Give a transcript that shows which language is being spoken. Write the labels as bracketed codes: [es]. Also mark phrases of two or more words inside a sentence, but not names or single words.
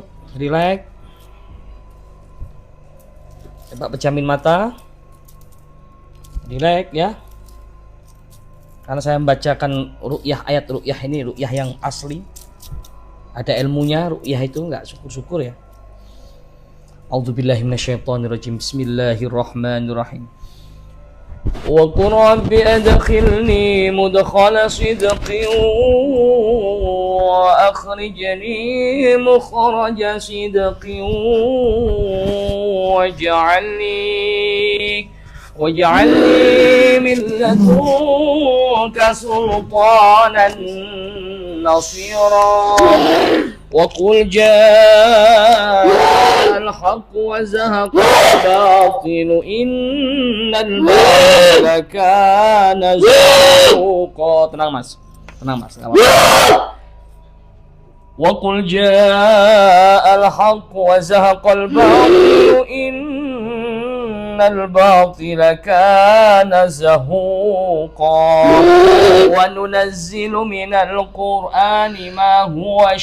[id] Relax. Coba pejamin mata. Relax ya. Karena saya membacakan ru'yah, ayat ru'yah ini ru'yah yang asli. Ada ilmunya, ru'yah itu enggak syukur-syukur ya. [ar] أعوذ بالله من الشيطان الرجيم. بسم الله الرحمن الرحيم. وقل رب أدخلني مدخل صدق وأخرجني مخرج صدق واجعلني من لدنك سلطانا نصيرا. وقل جاء الحق وزهق الباطل إن الباطل كان زهوقا. [id] Tenang mas, [ar] وقل جاء الحق وزهق الباطل إن الباطل كان زهوقا وننزل من القرآن ما هو